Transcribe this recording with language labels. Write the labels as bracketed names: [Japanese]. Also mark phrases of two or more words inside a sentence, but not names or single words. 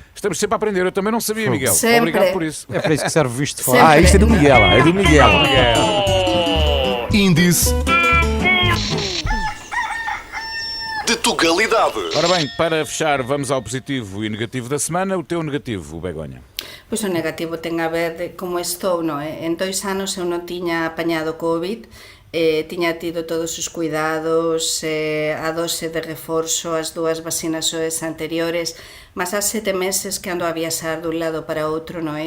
[Portuguese] Estamos sempre a aprender. Eu também não sabia, Miguel. Sempre. Obrigado por isso. É para isso que serve o visto de fora. Isto é do Miguel. É do Miguel. Índice de Tugalidade. Ora bem, para fechar, vamos ao positivo e negativo da semana. O teu negativo, Begonha. [Galician] Pois o negativo ten a ver de como estou, non é? En 2 anos eu non tiña apañado COVID, tiña tido todos os cuidados, a dose de reforzo, as 2 vacinações anteriores, mas há 7 meses que ando a viaxar dun lado para outro, non é?